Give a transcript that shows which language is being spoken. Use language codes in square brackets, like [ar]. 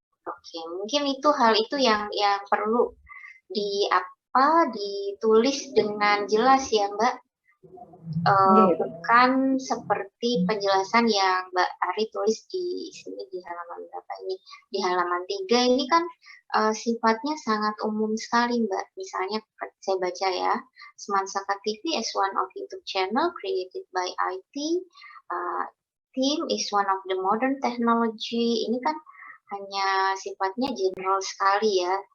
[id] Oke, mungkin hal itu yang perlu ditulis dengan jelas ya Mbak. Bukan seperti penjelasan yang Mbak Ari tulis di sini di halaman berapa ini, di halaman 3 ini kan sifatnya sangat umum sekali Mbak. Misalnya saya baca ya, [en] Smart Saka TV is one of YouTube channel created by IT team is one of the modern technology. [id] Ini kan hanya sifatnya general sekali ya.